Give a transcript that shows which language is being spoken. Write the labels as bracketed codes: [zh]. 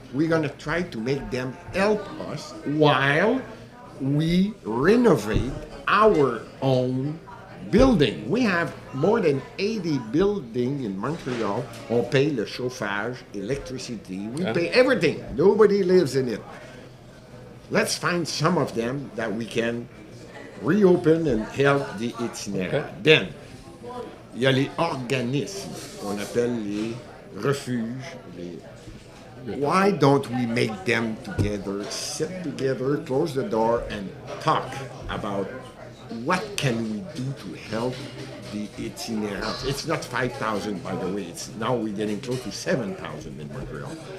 [en] We're going to try to make them help us while we renovate our own building. We have more than 80 buildings in Montreal. [fr] On pay le chauffage, [en] electricity. We pay everything. Nobody lives in it. Let's find some of them that we can reopen and help the itinéraire. Okay. Then, [fr] il y a les organismes qu'on appelle les refuges. [en] Why don't we make them together, sit together, close the door, and talk about what can we do to help the itinerants? It's not 5,000, by the way. It's now we're getting close to 7,000 in Montreal.